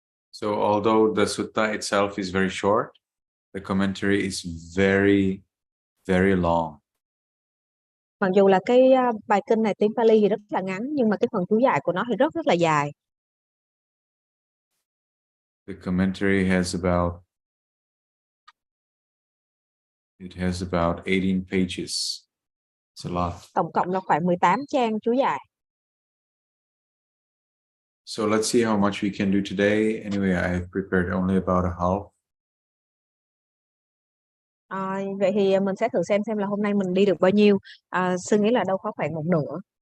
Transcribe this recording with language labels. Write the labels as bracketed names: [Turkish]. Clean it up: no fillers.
[English] So although the sutta itself is very short, the commentary is very, very long. [Vietnamese] Mặc dù là cái bài kinh này tiếng Pali thì rất là ngắn, nhưng mà cái phần chú giải của nó thì rất là dài. [English] The commentary has about 18 pages. It's a lot. [Vietnamese] Tổng cộng là khoảng 18 trang chú giải. [English] So let's see how much we can do today. Anyway, I have prepared only about a half. [Vietnamese] Vậy thì mình sẽ thử xem là hôm nay mình đi được bao nhiêu. Sư nghĩ là đâu có khoảng một nửa.